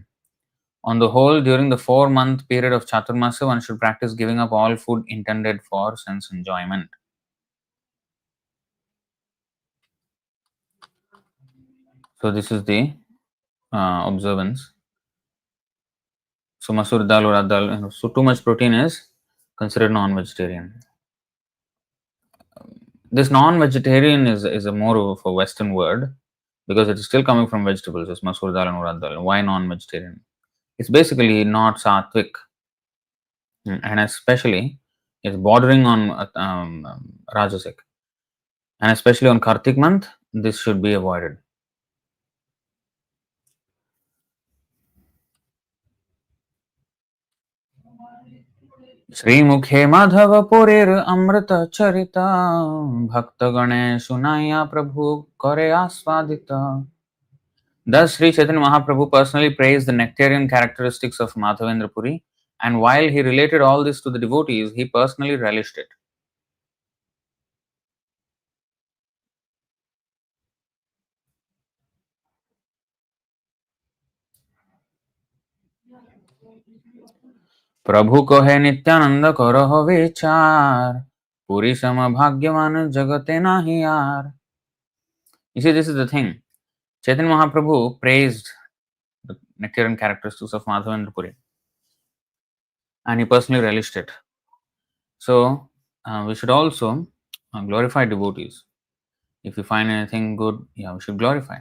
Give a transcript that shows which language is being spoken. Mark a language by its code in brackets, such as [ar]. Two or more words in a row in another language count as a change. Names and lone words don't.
[en] On the whole, during the 4-month period of Chaturmasya, one should practice giving up all food intended for sense enjoyment. So this is the observance. [hi] So masoor dal, urad dal, [en] so too much protein is considered non-vegetarian. This non-vegetarian is a more of a Western word, because it is still coming from vegetables, as [hi] masoor dal [en] and [hi] urad dal. [en] Why non-vegetarian? It's basically not sattvic, and especially it's bordering on rajasic, and especially on Kartik month, this should be avoided. [bn] শ্রীমুখে মাধব পুরীর অমৃত চরিত ভক্ত গণে শুনায় প্রভু করে আস্বাদিত. [en] Thus, Sri Chaitanya Mahaprabhu personally praised the nectarian characteristics of Mādhavendra Purī, and while he related all this to the devotees, he personally relished it. [bn] প্রভু কহে নিত্যানন্দ করো বিচার, পুরী সম ভাগ্যবান জগতে নাহি আর. [en] You see, this is the thing. Chaitanya Mahaprabhu praised the nectarian characteristics of Mādhavendra Purī, and he personally relished it. So we should also glorify devotees. If we find anything good, yeah, we should glorify.